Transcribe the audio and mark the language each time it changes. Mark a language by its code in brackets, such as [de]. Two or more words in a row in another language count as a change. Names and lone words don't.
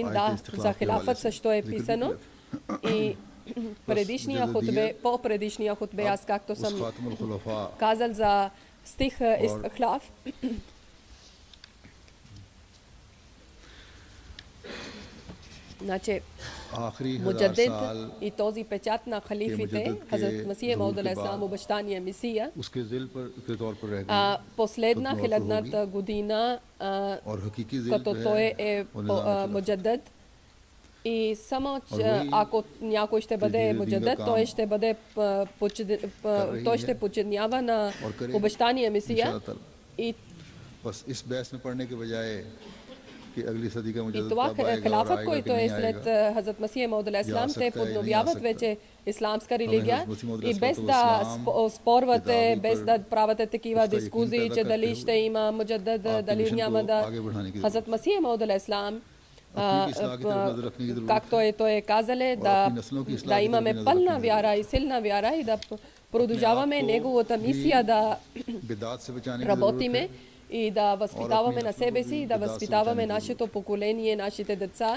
[bg] Да, за хилафът също е писано. И по-предишния хутбе, аз както съм казал за стих Ихлаф, значи муджадид и този печат на халифите, Хазрат Масих Мауд [ar] عليه السلام, [bg] обещания Месия, последна хилядната година, като той е муджадид, и само ако някой ще бъде муджадид, той ще подчинява на обещания Месия. И това хилафът, който е след Хазрат Масих Мауд [ar] عليه السلام, [bg] те подновяват вече исламска религия и без да спорвате, без да правите такива дискусии, че дали ще има муджадид, дали няма да. Хазрат Масих Мауд [ar] عليه السلام, [bg] както той е казале, да имаме пълна вяра и силна вяра и да продължаваме неговата мисия да работиме и да възпитаваме на себе си и да възпитаваме нашето поколение, нашите деца.